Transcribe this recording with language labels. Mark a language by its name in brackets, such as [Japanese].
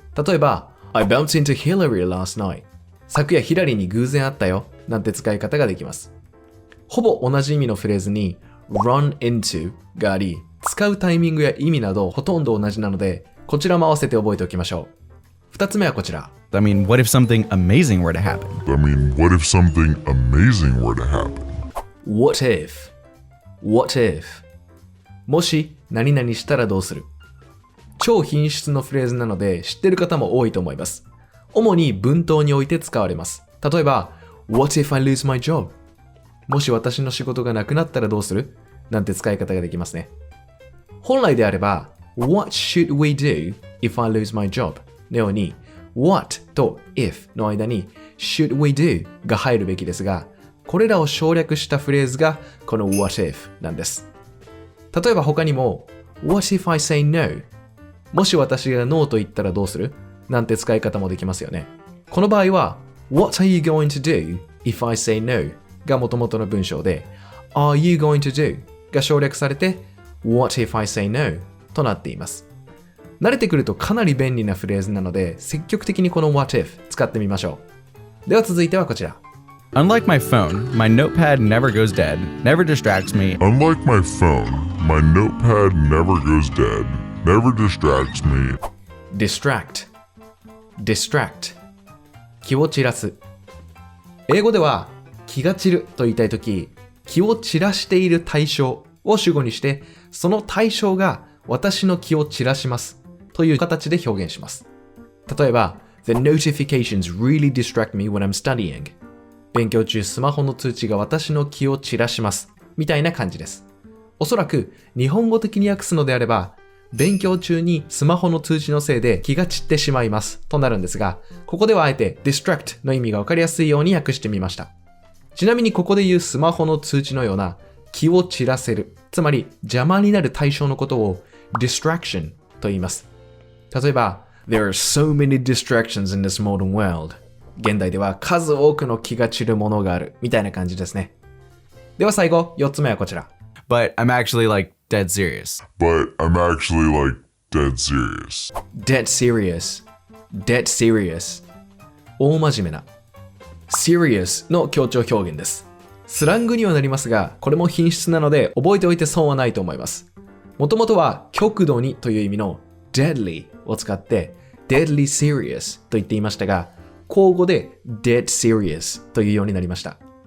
[Japanese] 例えば、 [English] I bumped into Hillary last night. [Japanese] 昨夜ヒラリーに偶然会ったよ。なんて使い方ができます。ほぼ同じ意味のフレーズに run into があり、使うタイミングや意味などほとんど同じなので、こちらも合わせて覚えておきましょう。 2つ目はこちら。 [English] I mean, what if something amazing were to happen? What if something amazing were to happen? What if? What if? [Japanese] もし何々したらどうする？超品質のフレーズなので知ってる方も多いと思います。主に文頭において使われます。例えば、 [English] What if I lose my job? [Japanese] もし私の仕事がなくなったらどうする？なんて使い方ができますね。 [English] 本来であれば、What should we do if I lose my job? [Japanese] のように、What と if の間に [English] should we do [Japanese] が入るべきですが、これらを省略したフレーズがこの What if なんです。例えば他にも [English] What if I say no? [Japanese] もし私が No と言ったらどうする？なんて使い方もできますよね。この場合は [English] What are you going to do if I say no? [Japanese] が元々の文章で [English] Are you going to do? [Japanese] が省略されて [English] What if I say no? [Japanese] となっています。慣れてくるとかなり便利なフレーズなので積極的にこの What if 使ってみましょう。では続いてはこちら。 [English] Unlike my phone, my notepad never goes dead, never distracts me. Unlike my phone, my notepad never goes dead, never distracts me. distract, distract [Japanese] 気を散らす。英語では気が散ると言いたいとき、気を散らしている対象を主語にして、その対象が私の気を散らしますという形で表現します。例えば、 [English] The notifications really distract me when I'm studying. [Japanese] 勉強中スマホの通知が私の気を散らしますみたいな感じです。おそらく日本語的に訳すのであれば、勉強中にスマホの通知のせいで気が散ってしまいますとなるんですが、ここではあえて distract の意味がわかりやすいように訳してみました。ちなみにここで言うスマホの通知のような気を散らせる、つまり邪魔になる対象のことを distraction と言います。例えば、 [English] There are so many distractions in this modern world. [Japanese] 現代では数多くの気が散るものがあるみたいな感じですね。では最後、4つ目はこちら。 [English] But I'm actually like dead serious. But I'm actually like dead serious. Dead serious. Dead serious. [Japanese] 大真面目な。 serious の強調表現です。スラングにはなりますが、これも品質なので覚えておいて損はないと思います。もともとは極度にという意味の deadly を使って deadly serious と言っていましたが、口語で dead serious というようになりました。